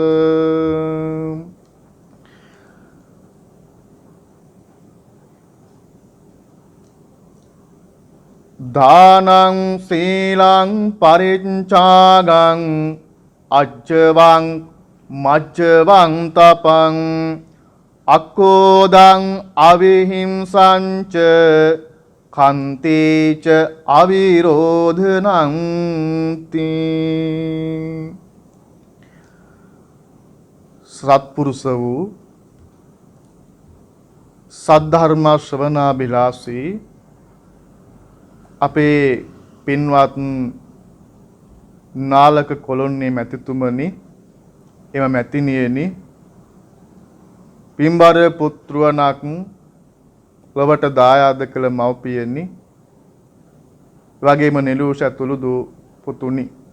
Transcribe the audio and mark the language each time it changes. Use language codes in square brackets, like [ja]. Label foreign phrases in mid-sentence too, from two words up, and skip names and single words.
[pi] දානං සීලං පරිච්ඡාගං අච්චවං මච්චවං තපං අක්ඛෝදං අවිහිංසං ච කන්තේච අවිරෝධනං තී. [si] සත්පුරුෂ වූ සද්ධර්ම ශ්‍රවණාබිලාසී අපේ පින්වත් නාලක කොළොන්නේ මැතිතුමනි, එම මැතිනියනි, පින්බර පුත්‍රවණක් ලොවට දායාද කළ මව්පියනි, වගේම නෙළුෂ ඇතුළු දූ පුතුනි,